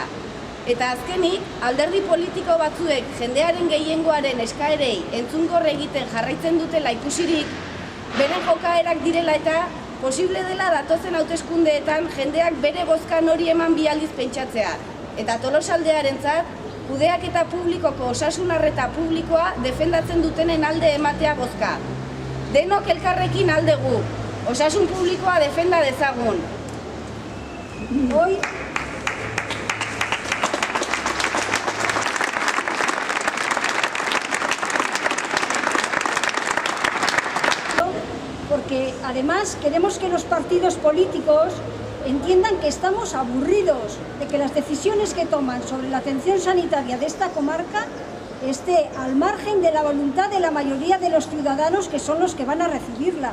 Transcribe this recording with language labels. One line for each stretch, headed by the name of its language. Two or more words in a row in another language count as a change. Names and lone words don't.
Basque: Eta azkenik, alderdi politiko batzuek jendearen gehiengoaren eskaerei entzungor egiten jarraitzen dutela ikusirik, beren jokaerak direla eta posible dela datozen hauteskundeetan jendeak bere bozkan hori eman bi aldiz pentsatzea. Eta Tolosaldearentzat, kudeaketa publikoko osasun arreta publikoa defendatzen dutenen alde ematea bozka. Denok elkarrekin aldegu, osasun publikoa defenda dezagun.
Spanish: Hoy porque además queremos que los partidos políticos entiendan que estamos aburridos de que las decisiones que toman sobre la atención sanitaria de esta comarca esté al margen de la voluntad de la mayoría de los ciudadanos que son los que van a recibirla.